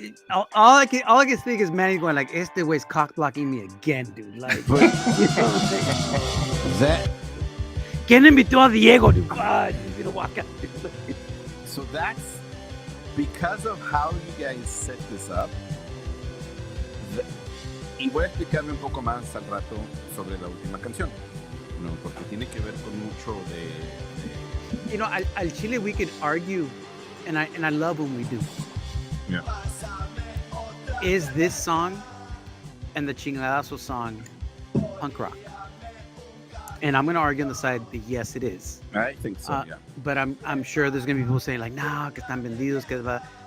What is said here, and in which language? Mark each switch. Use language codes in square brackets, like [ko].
[en] All I can think is Manny going like, [es] "Este güey's [en] cock blocking me again, dude." Like, you know what I'm saying? That. [es] ¿Quién invitó a Diego? [en] Dude? God, he's gonna walk out. So that's because of how you guys set this up. [es] Y voy a explicarme un poco más al rato sobre la última canción, no, porque tiene que ver con mucho de... [en] You know, [es] al Chile [en] we could argue, and I love when we do. Yeah. Is this song and the Chingadazo song punk rock? And I'm gonna argue on the side that yes, it is. I think so. Yeah. But I'm sure there's gonna be people saying like, nah, [es] que están vendidos, que va.